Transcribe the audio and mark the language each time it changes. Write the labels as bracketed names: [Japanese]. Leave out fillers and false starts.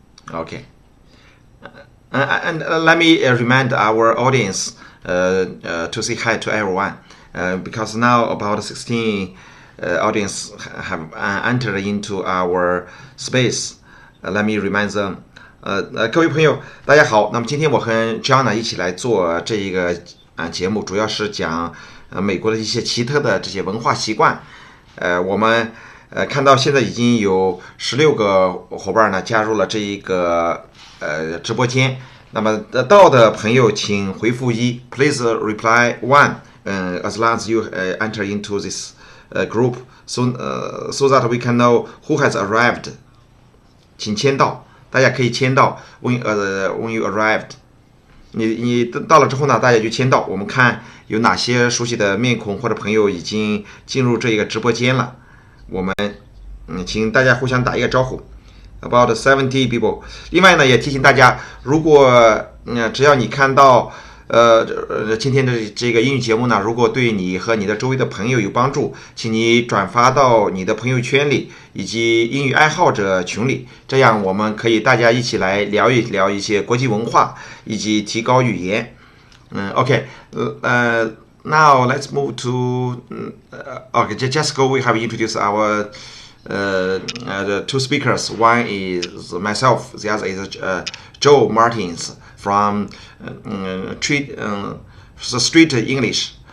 [English] Okay. And let me remind our audience to say hi to everyone, because now about 16 audience have entered into our space. Let me remind them. [Chinese] 各位朋友，大家好。那么今天我和 John 一起来做这一个节目，主要是讲美国的一些奇特的这些文化习惯。我们看到现在已经有16个伙伴呢加入了这一个直播间。那么到的朋友请回复1 ， [English] Please reply 1。 As long as you enter into this group, so that we can know who has arrived. [Chinese] 请签到，大家可以签到。 [English] when you arrived， [Chinese] 你到了之后呢，大家就签到。我们看有哪些熟悉的面孔或者朋友已经进入这个直播间了。我们请大家互相打一个招呼。 [English] About 70 people。 [Chinese] 另外呢，也提醒大家，如果只要你看到今天的这个英语节目呢，如果对你和你的周围的朋友有帮助，请你转发到你的朋友圈里以及英语爱好者群里，这样我们可以大家一起来聊一聊一些国际文化以及提高语言。 [English] OK， now let's move to okay, just go. We have introduced our the two speakers. One is myself, the other is Joe Martins from Street English.